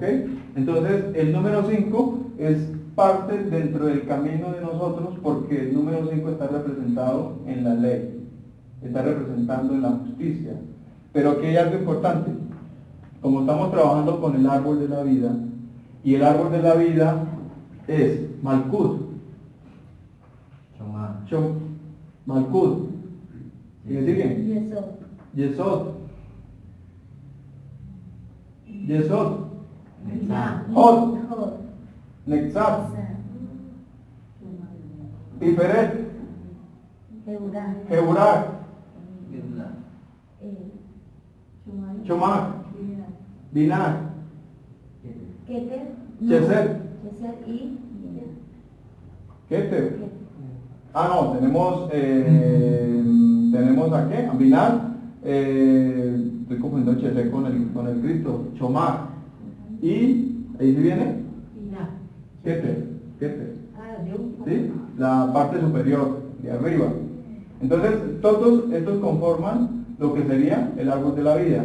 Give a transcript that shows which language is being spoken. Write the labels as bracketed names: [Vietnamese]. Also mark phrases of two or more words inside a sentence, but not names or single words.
[Spanish] Entonces, el número 5 es parte dentro del camino de nosotros, porque el número 5 está representado en la ley, está representando en la justicia. Pero aquí hay algo importante. Como estamos trabajando con el árbol de la vida, y el árbol de la vida es Malkut, Malkut, ¿y me siguen? Yesod, Hod, Nexat, Tiferet, Jehurak, Chomak, Dinar, Cheser, Keter. No, tenemos a qué, a Binar, estoy confundiendo Cheser con el Cristo, Chomak, y ahí se viene, Keter, ¿sí? La parte superior, de arriba. Entonces, todos estos conforman lo que sería el árbol de la vida.